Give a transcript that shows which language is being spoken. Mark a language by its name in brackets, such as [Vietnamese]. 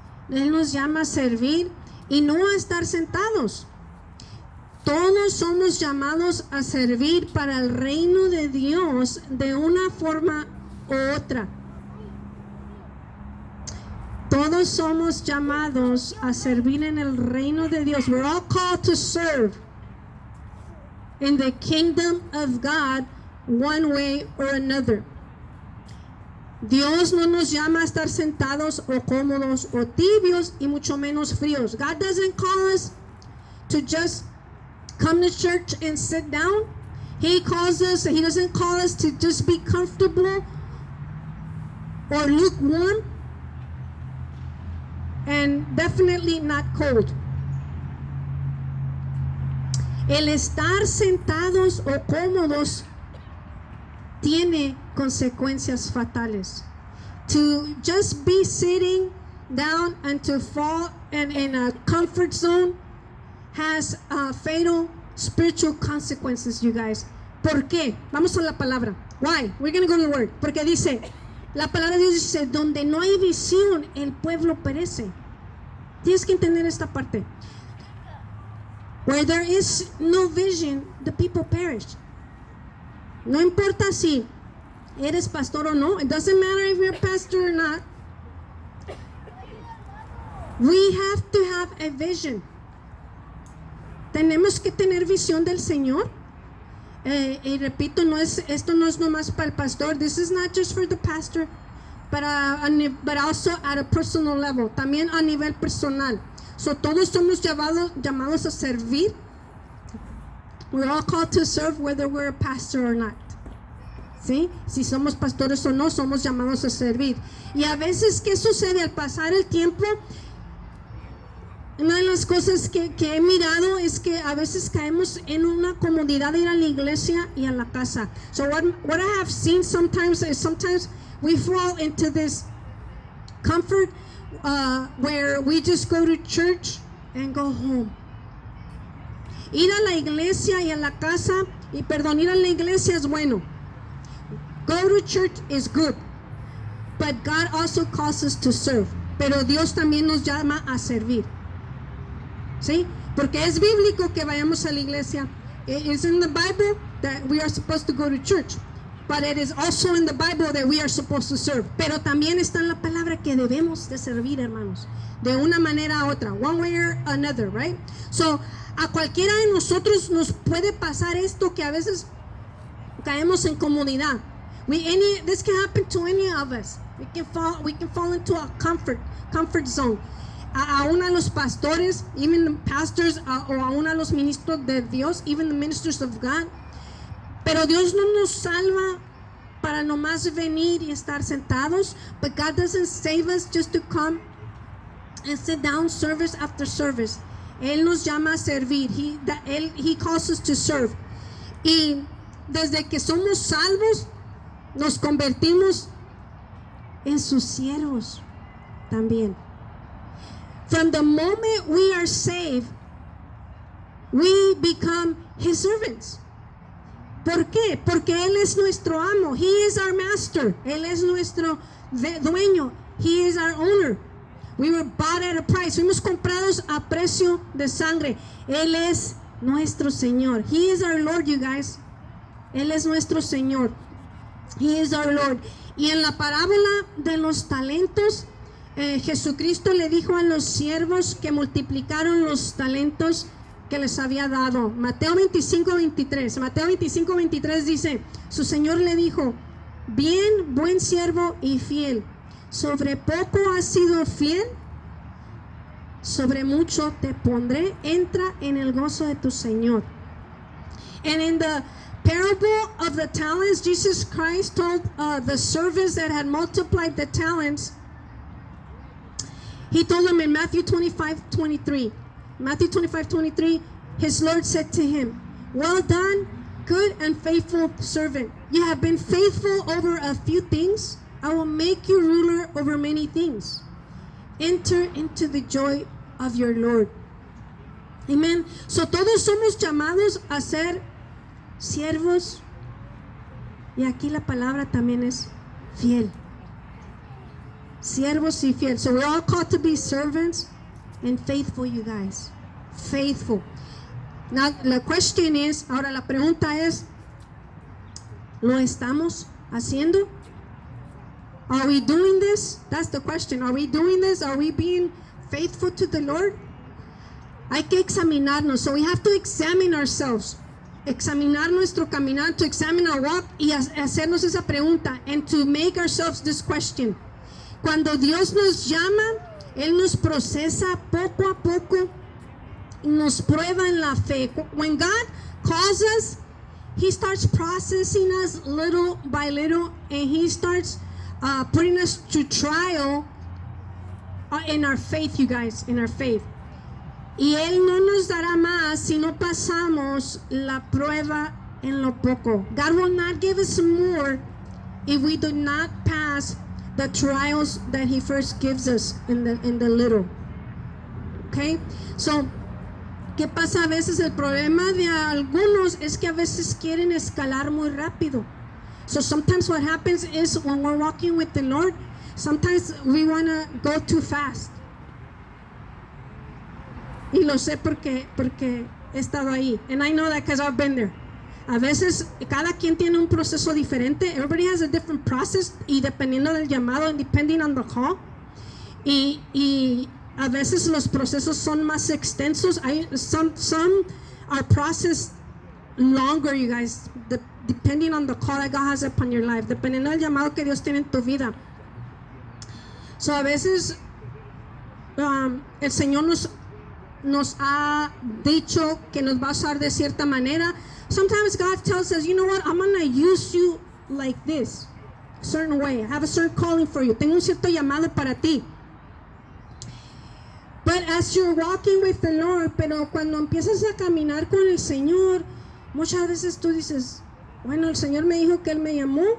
[Spanish] Él nos llama a servir y no a estar sentados. Todos somos llamados a servir para el reino de Dios de una forma u otra. Todos somos llamados a servir en el reino de Dios. [English] We're all called to serve in the kingdom of God one way or another. [Spanish] Dios no nos llama a estar sentados o cómodos o tibios y mucho menos fríos. [English] God doesn't call us to just come to church and sit down. He doesn't call us to just be comfortable or lukewarm, and definitely not cold. [Spanish] El estar sentados o cómodos tiene consecuencias fatales. [English] To just be sitting down and to fall in a comfort zone has fatal spiritual consequences, you guys. [Spanish] ¿Por qué? Vamos a la palabra. [English] Why? We're going to go to the word. [Spanish] Porque dice, la palabra de Dios dice, donde no hay visión, el pueblo perece. Tienes que entender esta parte. [English] Where there is no vision, the people perish. [Spanish] No importa si eres pastor o no. [English] It doesn't matter if you're a pastor or not. We have to have a vision. [Spanish] Tenemos que tener visión del Señor. Y repito, esto no es nomás para el pastor. [English] This is not just for the pastor, but also at a personal level. [Spanish] También a nivel personal. So todos somos llamados a servir. [English] We're all called to serve, whether we're a pastor or not. [Spanish] ¿Sí? Si somos pastores o no, somos llamados a servir. Y a veces, ¿qué sucede? Al pasar el tiempo, una de las cosas que he mirado es que a veces caemos en una comodidad de ir a la iglesia y a la casa. [English] So what I have seen sometimes is we fall into this comfort where we just go to church and go home. [Spanish] Ir a la iglesia y a la casa, ir a la iglesia es bueno. [English] Go to church is good. But God also calls us to serve. [Spanish] Pero Dios también nos llama a servir. ¿Sí? Porque es bíblico que vayamos a la iglesia. [English] It is in the Bible that we are supposed to go to church. But it is also in the Bible that we are supposed to serve. [Spanish] Pero también está en la palabra que debemos de servir, hermanos. De una manera a otra. [English] One way or another, right? [Spanish] So, a cualquiera de nosotros nos puede pasar esto, que a veces caemos en comodidad. [English] This can happen to any of us. We can fall into a comfort zone. [Spanish] Aún a los pastores, [English] even the pastors, [Spanish] o aún a los ministros de Dios, [English] even the ministers of God. [Spanish] Pero Dios no nos salva para nomás venir y estar sentados. [English] But God doesn't save us just to come and sit down service after service. [Spanish] Él nos llama a servir. [English] He calls us to serve. [Spanish] Y desde que somos salvos, nos convertimos en sus siervos también. [English] From the moment we are saved, we become His servants. [Spanish] ¿Por qué? Porque Él es nuestro amo. [English] He is our master. [Spanish] Él es nuestro dueño. [English] He is our owner. We were bought at a price. [Spanish] Fuimos comprados a precio de sangre. Él es nuestro Señor. [English] He is our Lord, you guys. [Spanish] Él es nuestro Señor. [English] He is our Lord. [Spanish] Y en la parábola de los talentos, Jesucristo le dijo a los siervos que multiplicaron los talentos que les había dado. Mateo 25:23 dice, su Señor le dijo, bien, buen siervo y fiel, sobre poco has sido fiel, sobre mucho te pondré, entra en el gozo de tu Señor. [English] And in the parable of the talents, Jesus Christ told the servants that had multiplied the talents, he told them in Matthew 25:23. Matthew 25:23, his Lord said to him, well done, good and faithful servant. You have been faithful over a few things. I will make you ruler over many things. Enter into the joy of your Lord. Amen. [Spanish] So todos somos llamados a ser siervos. Y aquí la palabra también es fiel. Siervos y fiel. [English] So we're all called to be servants and faithful, you guys. Faithful. Now, [Spanish] la [English] question is, [Spanish] ahora la pregunta es, ¿lo estamos haciendo? [English] Are we doing this? That's the question. Are we doing this? Are we being faithful to the Lord? [Spanish] Hay que examinarnos. [English] So we have to examine ourselves. [Spanish] Examinar nuestro caminar, [English] to examine our walk [Spanish] y hacernos esa pregunta, [English] and to make ourselves this question. [Spanish] Cuando Dios nos llama, Él nos procesa poco a poco, nos prueba en la fe. [English] When God calls us, He starts processing us little by little, and He starts putting us to trial in our faith, you guys, in our faith. [Spanish] Y Él no nos dará más si no pasamos la prueba en lo poco. [English] God will not give us more if we do not pass the trials that He first gives us in the little. Okay? [Spanish] So, ¿qué pasa a veces? El problema de algunos es que a veces quieren escalar muy rápido. [English] So sometimes what happens is when we're walking with the Lord, sometimes we want to go too fast. [Spanish] Y lo sé porque he estado ahí. [English] And I know that because I've been there. [Spanish] A veces cada quien tiene un proceso diferente. [English] Everybody has a different process. [Spanish] Y dependiendo del llamado, [English] and depending on the call. [Spanish] Y a veces los procesos son más extensos. [English] Some are processed longer, you guys. Depending on the call that God has upon your life. [Spanish] Dependiendo del llamado que Dios tiene en tu vida. So a veces el Señor nos ha dicho que nos va a usar de cierta manera. [English] Sometimes God tells us, you know what, I'm going to use you like this, a certain way. I have a certain calling for you. [Spanish] Tengo un cierto llamado para ti. [English] But as you're walking with the Lord, [Spanish] pero cuando empiezas a caminar con el Señor, muchas veces tú dices, bueno, el Señor me dijo que Él me llamó.